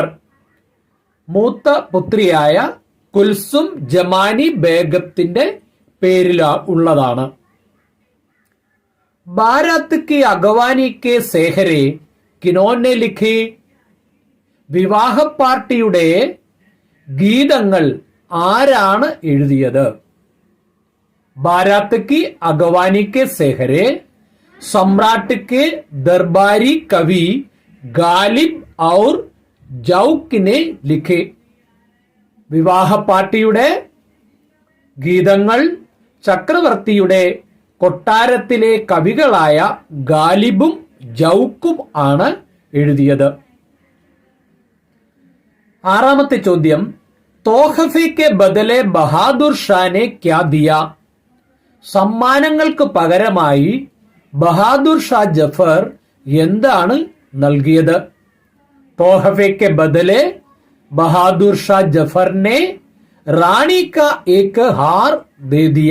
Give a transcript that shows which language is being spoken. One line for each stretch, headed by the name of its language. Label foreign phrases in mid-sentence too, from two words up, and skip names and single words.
Malayalam: മൂത്ത പുത്രിയായ കുൽസും ജമാനി ബേഗത്തിന്റെ പേരിൽ ഉള്ളതാണ്.
Hindi: बारात की अगवानी के सेहरे किन्होंने लिखी?
Malayalam: വിവാഹ പാർട്ടിയുടെ ഗീതങ്ങൾ ആരാണ് എഴുതിയത്?
Hindi: बारात की अगवानी के सेहरे सम्राट के दरबारी कवि गालिब और जौक ने लिखे.
Malayalam: വിവാഹ പാർട്ടിയുടെ ഗീതങ്ങൾ ചക്രവർത്തിയുടെ കൊട്ടാരത്തിലെ കവികളായ ഗാലിബും ജൗക്കും ആണ് എഴുതിയത്. ആറാമത്തെ ചോദ്യം.
Hindi: तोहफे के बदले बहादुर शाह ने क्या दिया?
Malayalam: സമ്മാനങ്ങൾക്ക് പകരമായി ബഹാദൂർ ഷാ ജഫർ എന്താണ് നൽകിയത്?
Hindi: तोहफे के बदले बहादुर शाह जफर ने रानी का एक हार दे दिया.